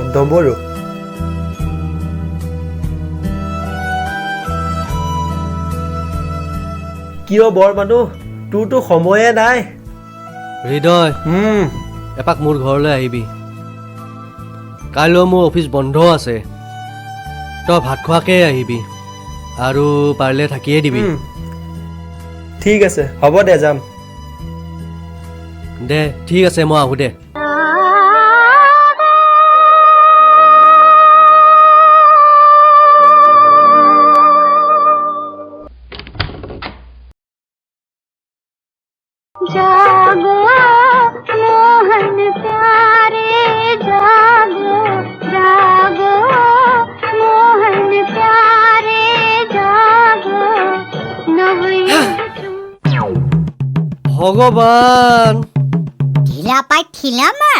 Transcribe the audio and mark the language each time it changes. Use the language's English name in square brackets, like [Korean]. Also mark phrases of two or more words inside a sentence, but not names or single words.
[Assamese] ডম্বৰু কিয় বৰ মানুহ তোৰতো সময়ে নাই হৃদয় এপাক মোৰ ঘৰলৈ আহিবি কাইলৈ মোৰ অফিচ বন্ধ আছে তই ভাত খোৱাকে আহিবি আৰু পাৰিলে থাকিয়ে দিবি ঠিক আছে হ'ব দে যাম দে ঠিক আছে মই আহোঁ দে [Hindi] जागो मोहन प्यारे जागो जागो मोहन प्यारे जागो [Assamese] ভগৱান ঢিলা পাই ঠিলা মাৰা